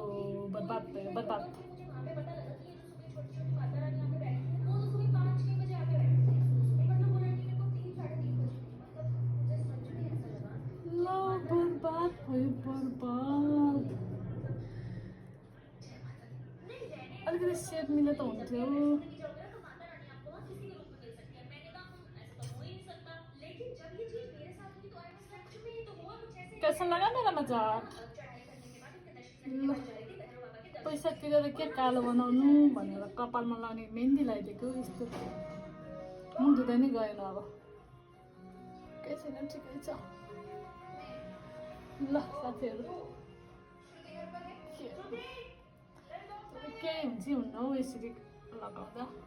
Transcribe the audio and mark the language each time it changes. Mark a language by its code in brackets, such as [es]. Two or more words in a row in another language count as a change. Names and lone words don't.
[ne] बर्बाद भयो बर्बाद। ल बर्बाद भयो बर्बाद। अलिकति सेप मिले त हुन्थ्यो। [hi] कैसा लगा मेरा मजाक। [ne] पैसा तिरेर के कालो बनाउनु भनेर कपालमा लाउने मेहन्दी लगाइदिएको यस्तो मुख धुँदा नि गएन। अब केही छैन ठिकै छ। ल साथीहरू केही हुन्छ हुन्न हौ यसरी लगाउँदा।